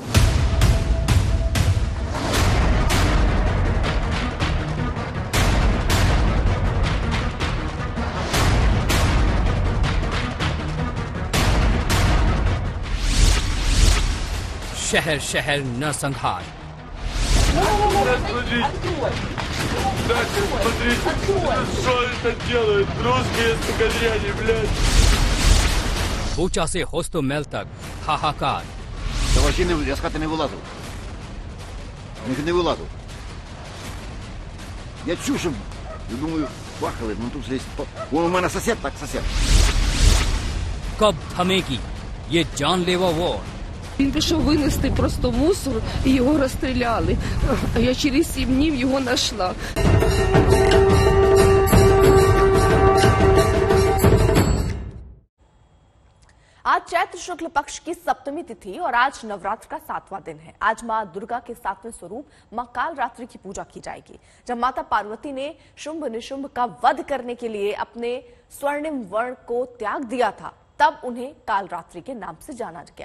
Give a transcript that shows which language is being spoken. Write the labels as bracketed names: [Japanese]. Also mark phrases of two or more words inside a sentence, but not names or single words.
[Hindi] शहर शहर नरसंहार। बूचा से होस्टोमेल तक हाहाकार। [Ukrainian] Я з хати не вилазив. Не вилазив. Я чув, що, я думаю, бахали, ну тут здесь... Вон у мене сосед, так сосед. [Hindi] कब थमेगी ये जानलेवा वॉर? [Ukrainian] Він пішов винести просто мусор і його розстріляли. А я через 7 днів його знайшла. [Hindi] आज चैत्र शुक्ल पक्ष की सप्तमी तिथि और आज नवरात्र का 7वां दिन है। आज मां दुर्गा के 7वें स्वरूप मां कालरात्रि की पूजा की जाएगी। जब माता पार्वती ने शुंभ निशुंभ का वध करने के लिए अपने स्वर्णिम वर्ण को त्याग दिया था, तब उन्हें कालरात्रि के नाम से जाना गया।